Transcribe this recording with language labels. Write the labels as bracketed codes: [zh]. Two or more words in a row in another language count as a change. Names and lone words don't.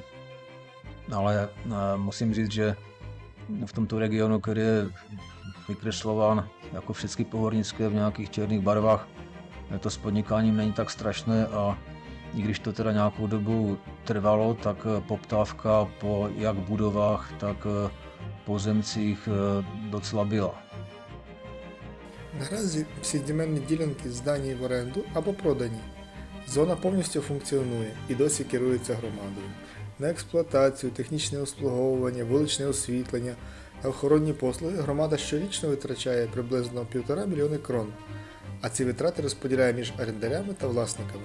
[cs] Ale musím říct, že v tomto regionu, který je vykreslován jako všechny pohornické v nějakých černých barvách, to s podnikáním není tak strašné a i když to teda nějakou dobu trvalo, tak poptávka po jak budovách, tak pozemcích docela byla. [uk] Наразі всі земельні ділянки здані в оренду або продані. Зона повністю функціонує і досі керується громадою. На експлуатацію, технічне обслуговування, вуличне освітлення та охоронні послуги громада щорічно витрачає приблизно 1,5 мільйони крон, а ці витрати розподіляє між орендарями та власниками.